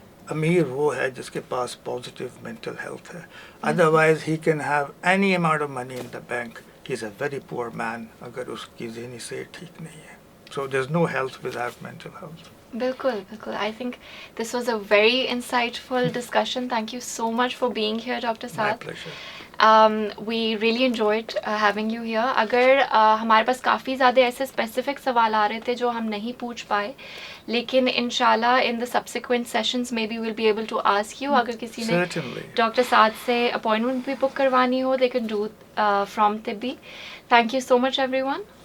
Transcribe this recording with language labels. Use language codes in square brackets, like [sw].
[hi] अमीर वो है जिसके पास पॉजिटिव मेंटल हेल्थ है. [en] otherwise he can have any amount of money in the bank, he is a very poor man [hi] अगर उसकी ज़हनी से ठीक नहीं है. [en] So there is no health without mental health. [hi] बिल्कुल बिल्कुल. [en] I think this was a very insightful discussion. Thank you so much for being here doctor Saad. We really enjoyed having you here. [hi] अगर हमारे पास काफ़ी ज़्यादा ऐसे specific सवाल आ रहे थे जो हम नहीं पूछ पाए, लेकिन इंशाल्लाह [en] In the subsequent sessions may be will be able to ask you. [hi] अगर किसी ने डॉक्टर साद से अपॉइंटमेंट भी बुक करवानी हो, [en] They can do from तिब्बी. Thank you so much everyone.